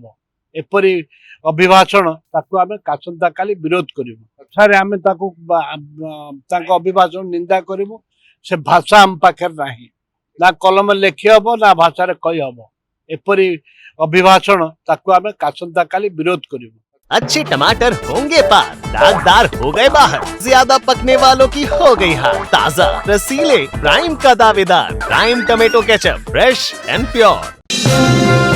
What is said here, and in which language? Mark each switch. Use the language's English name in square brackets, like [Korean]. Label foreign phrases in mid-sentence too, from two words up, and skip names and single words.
[Odia] ଏପରି ଅଭିଭାଷଣ ତାକୁ ଆମେ ଆସନ୍ତା କାଲି ବିରୋଧ କରିବୁ। ସାର୍ ଆମେ ତାକୁ ତାଙ୍କ ଅଭିଭାଷଣ ନିନ୍ଦା କରିବୁ। ସେ ଭାଷା ଆମ ପାଖରେ ନାହିଁ, ନା କଲମ ଲେଖି ହବ ନା ଭାଷାରେ କହି ହବ। ଏପରି ଅଭିଭାଷଣ ତାକୁ ଆମେ ଆସନ୍ତା କାଲି ବିରୋଧ କରିବୁ। [Hindi] अच्छे टमाटर होंगे पार, दागदार हो गए बाहर, ज्यादा पकने वालों की हो गई हार। ताजा रसीले प्राइम का दावेदार, प्राइम टमेटो केचप, [English] fresh and pure.